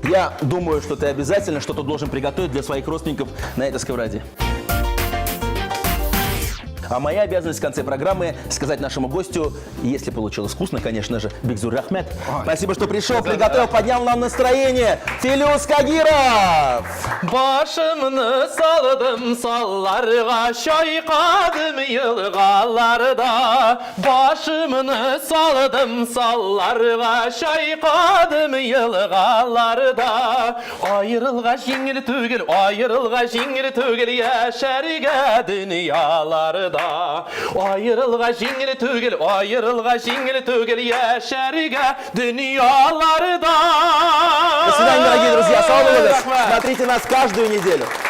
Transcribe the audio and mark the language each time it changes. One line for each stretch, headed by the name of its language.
Russian: Я думаю, что ты обязательно что-то должен приготовить для своих родственников на этой сковороде. А моя обязанность в конце программы сказать нашему гостю, если получилось вкусно, конечно же, Бигзур Ахмед. Спасибо, что пришел, приготовил, поднял нам настроение. Филюс Кагиров!
Tatar: Başımını saladım sallarga, şaykadım yılgalarda. Başımını saladım sallarga, şaykadım yılgalarda. Ayrılgaç yengil tügül, ayrılgaç yengil tügül, yaşarga dünyalarda. Ayrılgaç yengil tügül, ayrılgaç yengil tügül, yaşarga dünyalarda.
Russian: До свидания, дорогие друзья. Салам алейкум. Смотрите нас каждую неделю.